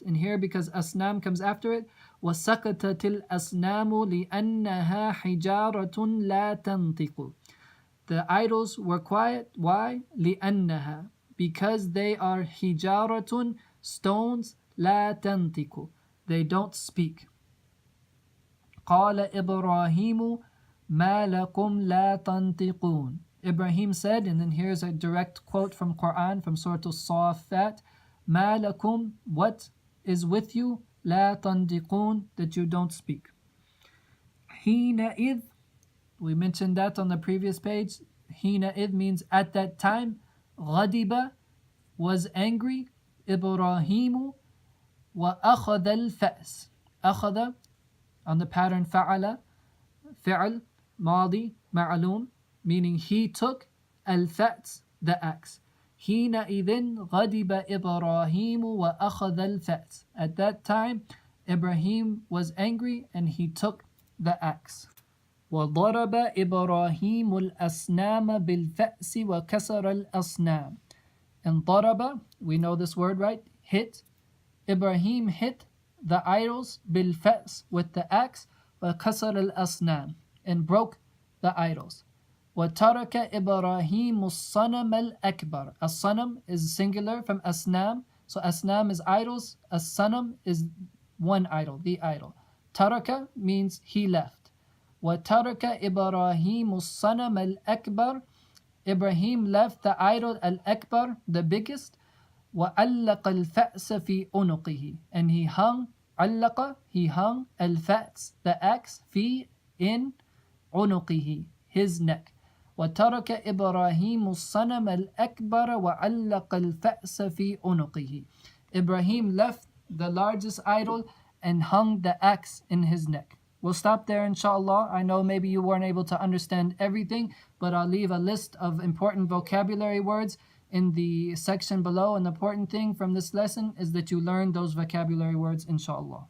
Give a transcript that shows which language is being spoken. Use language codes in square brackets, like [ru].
[en] And here, because asnam comes after it, [ar] وَسَكَتَتِ الْأَصْنَامُ لِأَنَّهَا حِجَارَةٌ لَا تَنْطِقُ. [en] The idols were quiet. Why? لِأَنَّهَا, because they are hijaratun, stones, [ar] لا تنطق, [en] they don't speak. [ar] قال إبراهيم ما لكم لا تنطقون. [en] Ibrahim said, and then here's a direct quote from Quran, from Surah Al-Saffat, [ar] ما لكم, [en] what is with you, [ar] لا تنطقون, [en] that you don't speak. حينئذ, we mentioned that on the previous page. حينئذ means at that time. غضب, was angry. [ar] إبراهيم وأخذ الفأس. [en] أخذ, on the pattern فعل, فعل, ماضي, معلوم, meaning he took. الفأس, the axe. [ar] حينئذ غضب إبراهيم وأخذ الفأس. [en] At that time, Ibrahim was angry and he took the axe. [ar] وضرب إبراهيم الأصنام بالفأس وكسر الأصنام. [en] And ضرب, we know this word, right? Hit. Ibrahim hit the idols بالفأس, with the axe, [ar] وكسر الأصنام, [en] and broke the idols. [ar] وترك إبراهيم الصنم الأكبر. [en] الصنم is singular from أصنام, so أصنام is idols, الصنم is one idol, the idol. ترك means he left. [ar] وترك إبراهيم الصنم الأكبر. [en] Ibrahim left the idol al-akbar, the biggest. [ar] وَأَلَّقَ الْفَأْسَ فِي أُنُقِهِ, [en] and he hung, علق, he hung, al-fa's, the axe, في, in, عنقه, his neck. [ar] وترك إبراهيم الصنم الأكبر وعلق الفأس في عنقه. [en] Ibrahim left the largest idol and hung the axe in his neck. We'll stop there, inshallah. I know maybe you weren't able to understand everything, but I'll leave a list of important vocabulary words in the section below. And the important thing from this lesson is that you learn those vocabulary words, inshallah.